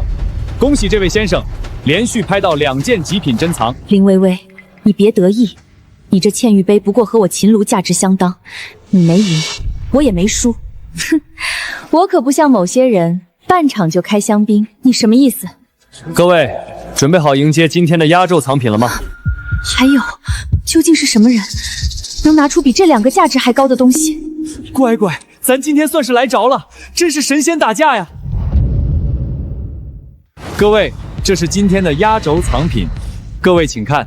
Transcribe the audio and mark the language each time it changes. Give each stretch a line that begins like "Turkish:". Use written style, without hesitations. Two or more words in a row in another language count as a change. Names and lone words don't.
Chinese: 恭喜這位先生，連續拍到2件極品珍藏。林薇薇，你別得意，你這嵌玉杯不過和我秦爐價值相當，你沒贏，我也沒輸。哼，我可不像某些人，半場就開香檳。你什麼意思？各位，準備好迎接今天的壓軸藏品了嗎？還有，究竟是什麼人，能拿出比這2個價值還高的東西？乖乖，咱今天算是來着了，真是神仙打架呀！各位，這是今天的壓軸藏品，各位請看，